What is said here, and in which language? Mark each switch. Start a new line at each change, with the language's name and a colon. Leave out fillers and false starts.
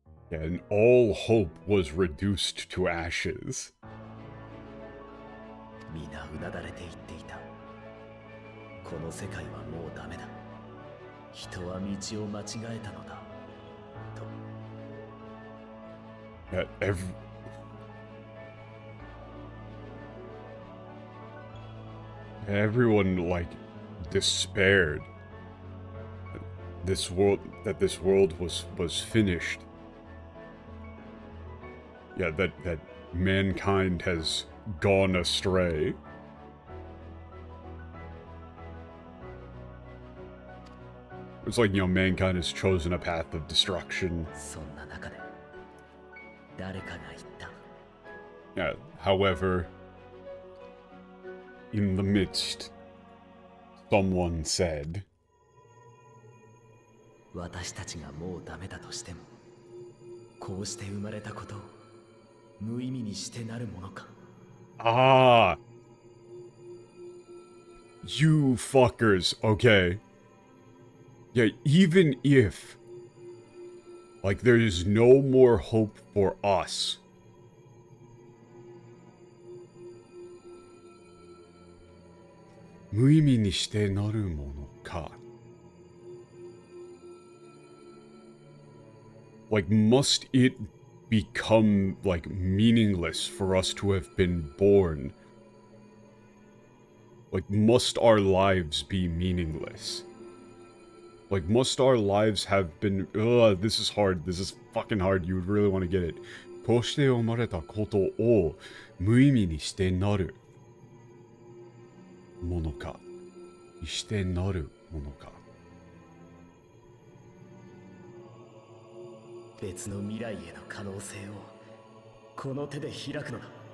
English: Yeah, and all hope was reduced to ashes.
Japanese: 皆うなだれて言っていた。この世界はもうダメだ。人は道を間違えたのだ。と。
English: Yeah, everyone, like, despaired. This world was finished. Yeah, that mankind has gone astray. It's like, mankind has chosen a path of destruction.
Japanese: そんな中で誰かが言った。
English: Yeah, however, in the midst, someone said,
Japanese: 私たちがもうダメだとしても、こうして生まれたことを無意味にしてなるものか。 Ah!
English: You fuckers, okay. Yeah, even if, like, there is no more hope for us,
Japanese: muimi ni shite naru mono ka.
English: Like, must it become, like, meaningless for us to have been born? Like, must our lives be meaningless? Like, must our lives have been... Ugh, this is hard. This is fucking hard. You would really want to get it.
Japanese: こうして生まれたことを無意味にしてなるものか。してなるものか。別の未来への可能性をこの手で開くのだ。